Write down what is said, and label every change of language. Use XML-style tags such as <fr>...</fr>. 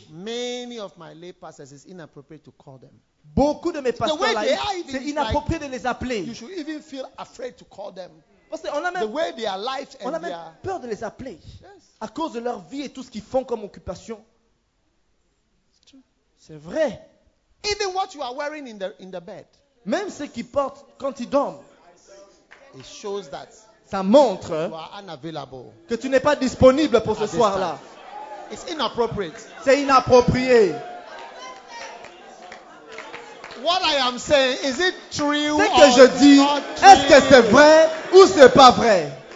<en>Many of my lay pastors, it's inappropriate to call them.</en> <fr>Beaucoup de mes pasteurs,</fr> <en>the way</en> <fr>là,</fr> <en>they are, even</en> <fr>c'est inapproprié</fr> <en>like,</en> <fr>de les appeler.</fr> <en>You should even feel afraid to call them.</en> <fr>Parce qu'on a même,</fr> <en>the way they are life and</en> <fr>on a même</fr> <en>they are...</en> <fr>peur de les appeler.</fr> <en>Yes.</en> <fr>À cause de leur vie et tout ce qu'ils font comme occupation. C'est vrai.</fr> <en>Even what you are wearing in the bed.</en> <fr>Même ce qu'ils portent quand ils dorment.</fr> <en>It shows that</en> <fr>ça montre que tu n'es pas disponible pour ce soir-là.</fr> <en>It's inappropriate.</en> <fr>C'est inapproprié.</fr> <en>What I am saying, is it true?</en> <fr>Ce que je dis, est-ce que c'est vrai ou c'est pas vrai?</fr>